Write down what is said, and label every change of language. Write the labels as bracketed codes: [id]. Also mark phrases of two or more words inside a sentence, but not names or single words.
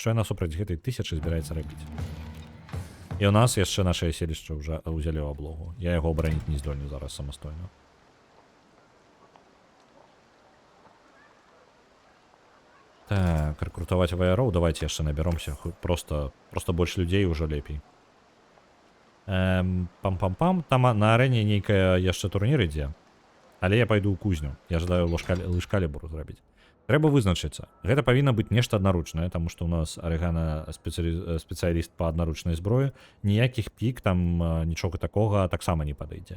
[be] Што яна супраць гэтай 1000 збіраецца рабіць? І ў нас яшчэ нашае селішча ўжо ўзялі ў аблогу. Я яго абараніць не здольны зараз самастойна. Так, рэкрутаваць ваяроў, давайте яшчэ набяромся. Просто больш людзей ўжо лепей. Пам-пам-пам. Там на арэне нейкая яшчэ турнір ідзе. Але я пайду ў кузню. Я жадаю лыжкалібур зрабіць. Трэба вызначыцца. Гэта павінна быць нешта аднаручнае, таму што ў нас Арыгана спецыяліст па аднаручнай зброі. Ніякіх пік, там нічога такога таксама не падыдзе.